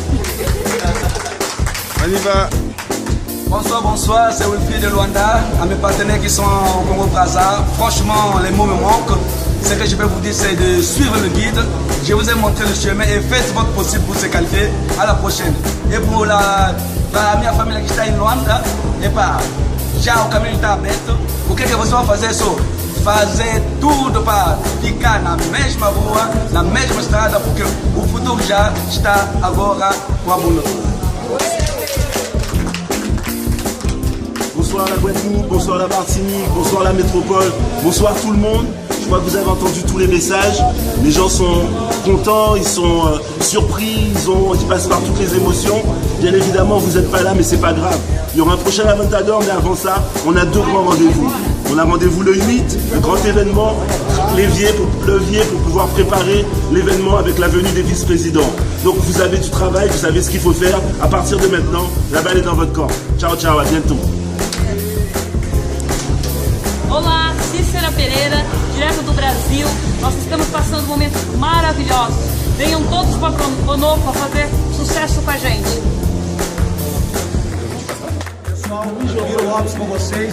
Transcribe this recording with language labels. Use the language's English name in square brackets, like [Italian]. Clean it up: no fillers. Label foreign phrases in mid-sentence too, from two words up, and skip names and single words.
[French] On y va. Bonsoir, c'est Wilfried de Luanda, à mes partenaires qui sont au Congo-Brazza. Franchement, les mots me manquent. Ce que je peux vous dire, c'est de suivre le guide. Je vous ai montré le chemin et faites votre possible pour se qualifier. À la prochaine. Et pour la [Portuguese] minha família que está em Luanda, já o caminho está aberto. O que vocês vão fazer? Só fazer tudo para ficar na mesma rua, na mesma estrada, porque o futuro já está agora com a Bonofa. [French] Bonsoir la Guadeloupe, bonsoir la Martinique, bonsoir la métropole, bonsoir tout le monde. Je crois que vous avez entendu tous les messages. Les gens sont contents, ils sont surpris, ils passent par toutes les émotions. Bien évidemment, vous n'êtes pas là, mais c'est pas grave. Il y aura un prochain Aventador, mais avant ça, on a deux grands rendez-vous. On a rendez-vous le 8, le grand événement, levier pour pouvoir préparer l'événement avec la venue des vice-présidents. Donc vous avez du travail, vous savez ce qu'il faut faire. À partir de maintenant, la balle est dans votre camp. [Italian] Ciao, ciao, [French] à bientôt. [Portuguese] Olá, Cícera Pereira, direto do Brasil. Nós estamos passando momentos maravilhosos. Venham todos para Bonofa fazer sucesso com a gente. Pessoal, Giro Lopes com vocês.